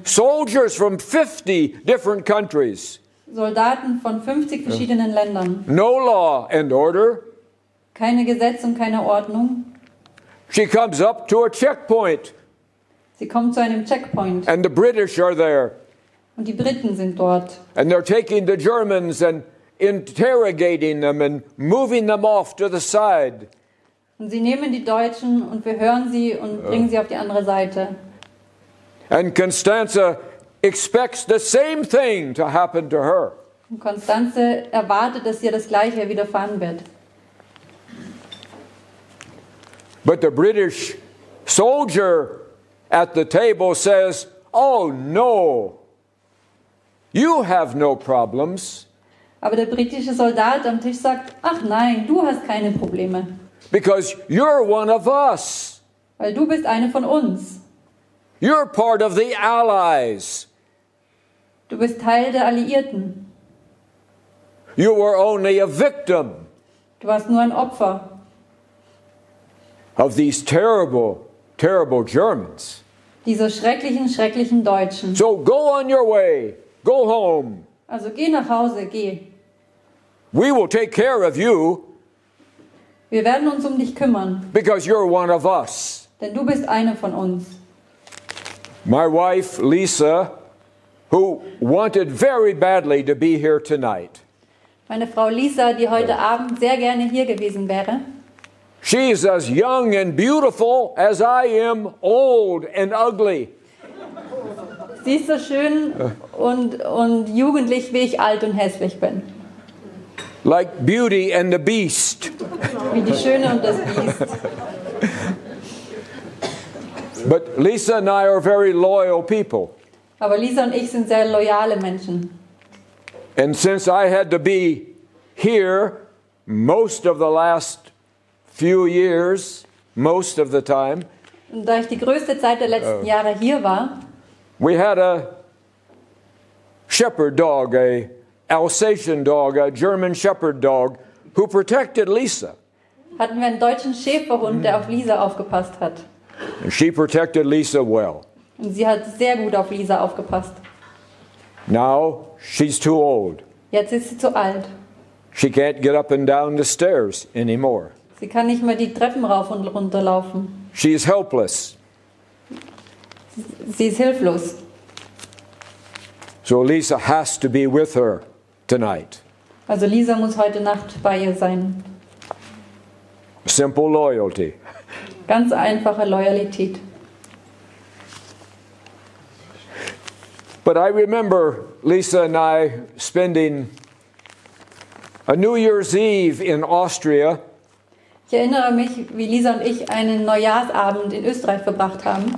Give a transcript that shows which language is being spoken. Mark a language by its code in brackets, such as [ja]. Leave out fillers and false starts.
[en] soldiers from 50 different countries, [de] Soldaten von 50 verschiedenen Ländern, [en] no law and order. [de] keine Gesetz und keine Ordnung. [en] She comes up to a checkpoint, [de] Sie kommt zu einem Checkpoint [en] and the British are there, [de] und die Briten sind dort. [en] and they're taking the Germans and interrogating them and moving them off to the side. [de] Und sie nehmen die Deutschen und verhören sie und bringen sie auf die andere Seite. [en] And Constanza expects the same thing to happen to her. [de] Und Konstanze erwartet, dass ihr das Gleiche widerfahren wird. [en] But the British soldier at the table says, "Oh no, you have no problems [de] Aber der britische Soldat am Tisch sagt, ach nein, du hast keine Probleme, [en] because you're one of us. [de] weil du bist eine von uns. [en] You're part of the Allies. [de] Du bist Teil der Alliierten. [en] You were only a victim [de] Du warst nur ein Opfer [en] of these terrible, terrible Germans. [de] dieser schrecklichen, schrecklichen Deutschen. [en] So go on your way. Go home. [de] Also geh nach Hause, geh. [en] We will take care of you [de] Wir werden uns um dich kümmern, [en] because you're one of us." [de] denn du bist eine von uns. [en] My wife, Lisa, who wanted very badly to be here tonight, [de] Meine Frau Lisa, die heute Abend sehr gerne hier gewesen wäre, [en] she's as young and beautiful as I am old and ugly. [de] sie ist so schön und jugendlich, wie ich alt und hässlich bin. [en] Like Beauty and the Beast. [de] Wie die Schöne und das Biest. [en] But Lisa and I are very loyal people. [de] Aber Lisa und ich sind sehr loyale Menschen. [en] And since I had to be here most of the last few years, most of the time, [de] Und da ich die größte Zeit der letzten Jahre hier war, [en] we had a shepherd dog, a Alsatian dog, a German shepherd dog, who protected Lisa. [de] hatten wir einen deutschen Schäferhund, der auf Lisa aufgepasst hat. [en] And she protected Lisa well. [de] Und sie hat sehr gut auf Lisa aufgepasst. [en] Now she's too old. [de] Jetzt ist sie zu alt. [en] She can't get up and down the stairs anymore. [de] Sie kann nicht mehr die Treppen rauf und runter laufen. [en] She's helpless. [de] Sie ist hilflos. [en] So Lisa has to be with her tonight. [de] Also Lisa muss heute Nacht bei ihr sein. [en] Simple loyalty. [de] Ganz einfache Loyalität. [en] But I remember Lisa and I spending a New Year's Eve in Austria. [de] Ich erinnere mich, wie Lisa und ich einen Neujahrsabend in Österreich verbracht haben.